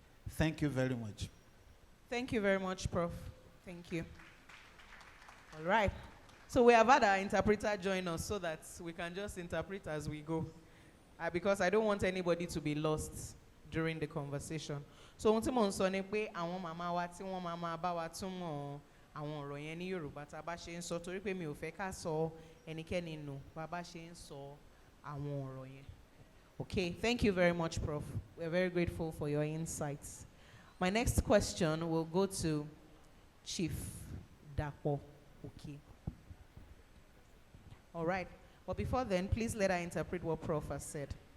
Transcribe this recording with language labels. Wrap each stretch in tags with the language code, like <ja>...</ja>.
<en>Thank you very much. Thank you very much, Prof. Thank you. All right. So we have had our interpreter join us so that we can just interpret as we go. Because I don't want anybody to be lost during the conversation.</en> <yo>So ohun tí mo ń sọ ni pé àwọn màmá wa tí wọ́n máa bá wa túmọ̀ àwọn ọ̀rọ̀ yẹn ní Yorùbá tá a bá ṣe ń sọ, torí pé mi ò fẹ́ ká sọ ẹnikẹ́ni nù bá bá ṣe ń sọ àwọn ọ̀rọ̀ yẹn.</yo> <en>Okay, thank you very much, Prof. We're very grateful for your insights. My next question will go to Chief Dapo Oke. All right, but before then, please let her interpret what Prof has said.</en>